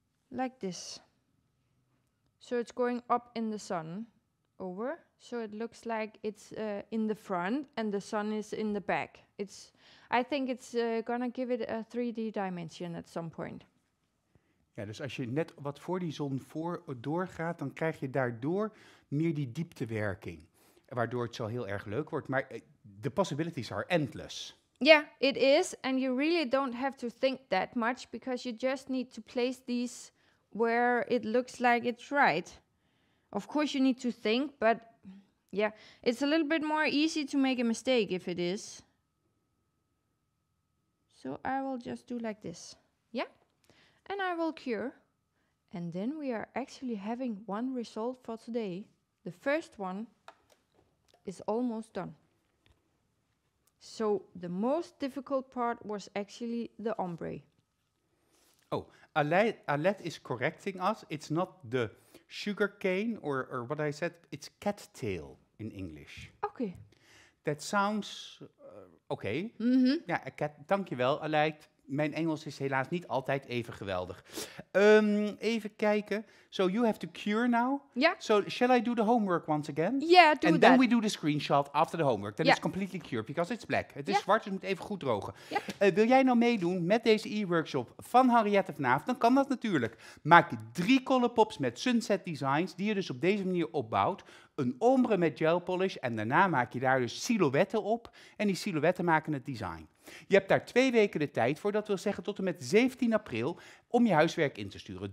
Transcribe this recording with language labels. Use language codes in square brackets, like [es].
[en] Like this. So it's going up in the sun. Over. So it looks like it's in the front and the sun is in the back. I think it's gonna give it a 3D dimension at some point. [nl] Ja, dus als je net wat voor die zon doorgaat, dan krijg je daardoor meer die dieptewerking. Waardoor het zo heel erg leuk wordt. [en] Maar the possibilities are endless. Yeah, it is. And you really don't have to think that much because you just need to place these where it looks like it's right. Of course you need to think, but yeah, it's a little bit more easy to make a mistake if it is. So I will just do like this. Yeah? And I will cure. And then we are actually having one result for today. The first one is almost done. So the most difficult part was actually the ombre. Oh, Alette is correcting us. It's not the sugar cane or what I said, it's cattail in English. Okay. That sounds okay. Mm-hmm. [nl] Ja, dankjewel, Alette. Mijn Engels is helaas niet altijd even geweldig. Even kijken. [en] So you have to cure now? Yeah. So shall I do the homework once again? Yeah, do And then we do the screenshot after the homework. Then Yeah. it's completely cured because it's black. [nl] Het is [en] Yeah. [nl] zwart, dus het moet even goed drogen. [en] Yeah. [nl] Wil jij nou meedoen met deze e-workshop van Henriette vanavond? Dan kan dat natuurlijk. Maak 3 color pops met sunset designs, die je dus op deze manier opbouwt. Een ombre met gel polish en daarna maak je daar dus silhouetten op. En die silhouetten maken het design. Je hebt daar 2 weken de tijd voor, dat wil zeggen tot en met 17 april, om je huiswerk in te sturen.